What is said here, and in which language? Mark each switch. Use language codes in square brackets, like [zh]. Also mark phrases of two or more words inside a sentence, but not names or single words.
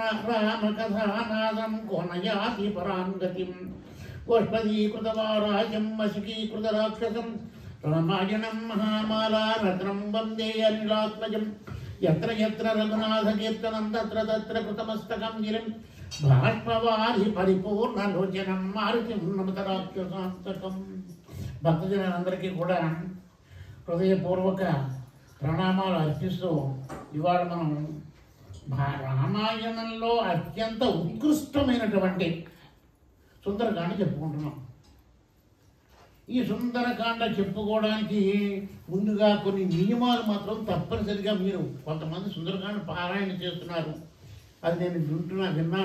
[sa] रामकथानादं को न याति परां गतिं गोष्पदीकृतवाराजं वशिकीकृतराक्षसं रामायणं महामालारत्नं वन्दे अनिलात्मजं यत्र यत्र रघुनाथकीर्तनं तत्र तत्र कृतमस्तकं गिरिं बाष्पवारि परिपूर्णलोचनं मारुतिं नमत राक्षसान्तकं। [te] భక్తజనులందరికీ కూడా హృదయపూర్వక ప్రణామాలు అర్పిస్తూ ఇవాళ మనం రామాయణంలో అత్యంత ఉత్కృష్టమైనటువంటి సుందరకాండ చెప్పుకుంటున్నాం. ఈ సుందరకాండ చెప్పుకోవడానికి ముందుగా కొన్ని నియమాలు మాత్రం తప్పనిసరిగా మీరు కొంతమంది సుందరకాండ పారాయణ చేస్తున్నారు, అది నేను విన్నాను.